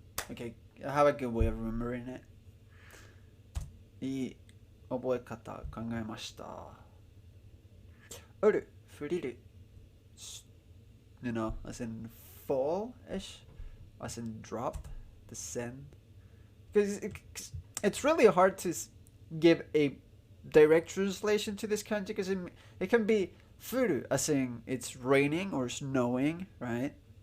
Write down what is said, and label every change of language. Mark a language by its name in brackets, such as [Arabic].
[English] Okay, I have a good way of remembering it. [Japanese] いい覚え方考えました。降る、降りる。 [English] You know, as in fall-ish, as in drop, descend. Because it's really hard to give a direct translation to this kanji because it can be furu, as in it's raining or snowing, right?